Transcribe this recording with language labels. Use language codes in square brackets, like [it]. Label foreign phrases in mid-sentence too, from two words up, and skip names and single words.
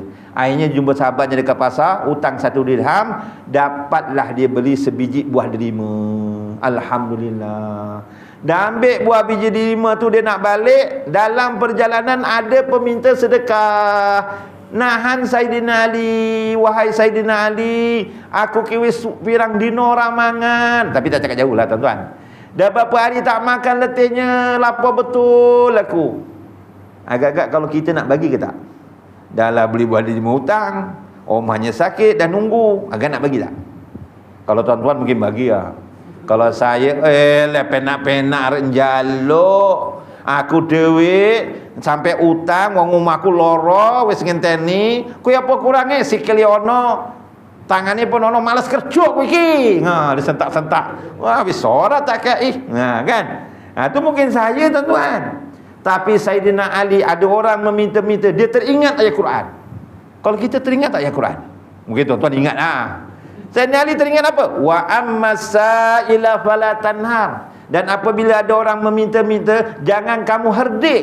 [ms] Akhirnya jumpa sahabatnya dekat pasar, utang 1 dirham, dapatlah dia beli sebiji buah delima. Alhamdulillah. Dah ambil buah biji delima tu, dia nak balik. Dalam perjalanan ada peminta sedekah. [jv] Nahan Sayyidina Ali, wahai Sayyidina Ali, aku kiwis pirang dino orang mangan. [ms] Tapi tak cakap jauh lah tuan-tuan. Dah berapa hari tak makan, letihnya, lapar betul aku. Agak-agak kalau kita nak bagi ke tak? Dah lah beli buah delima hutang, omahnya sakit dan nunggu, agak nak bagi tak? Kalau tuan-tuan mungkin bagi lah. Kalau saya [jv] penak-penak renjaluk, aku duit sampai utang wong omahku loro wis ngenteni, kuwi apa kurange sikil ono, tangane pun ono males kerja kowe iki. Disentak-sentak. Wah, wis ora tak kei. [ms] Kan. Itu mungkin saya tuan-tuan. Tapi Sayyidina Ali ada orang meminta-minta, dia teringat ayat Quran. Kalau kita teringat ayat Quran, mungkin tuan-tuan ingat Sayyidina Ali teringat apa? [ar] وأما السائل فلا تنهر. [ms] Dan apabila ada orang meminta-minta, jangan kamu herdik.